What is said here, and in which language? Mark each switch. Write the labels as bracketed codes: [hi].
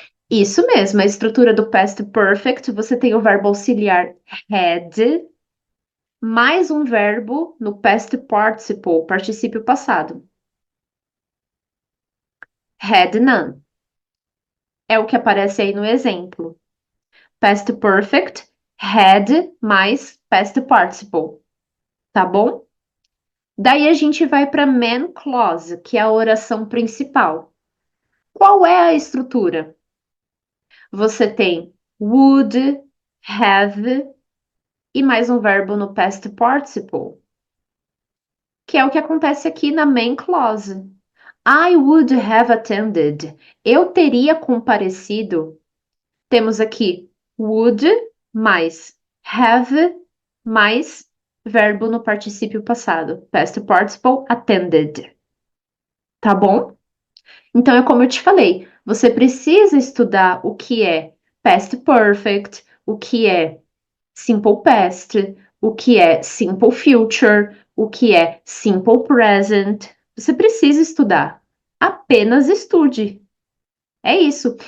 [pt] Isso mesmo, a estrutura do past perfect, você tem o verbo auxiliar had, mais um verbo no past participle, particípio passado. [en] Had none. [pt] É o que aparece aí no exemplo. Past perfect, had mais past participle. Tá bom? Daí a gente vai para main clause, que é a oração principal. Qual é a estrutura? Você tem would, have e mais um verbo no past participle, que é o que acontece aqui na main clause. [en] I would have attended. [pt] Eu teria comparecido. Temos aqui would mais have mais verbo no particípio passado. [en] Past participle attended. [pt] Tá bom? Então é como eu te falei, você precisa estudar o que é past perfect, o que é simple past, o que é simple future, o que é simple present. Você precisa estudar. Apenas estude. É isso.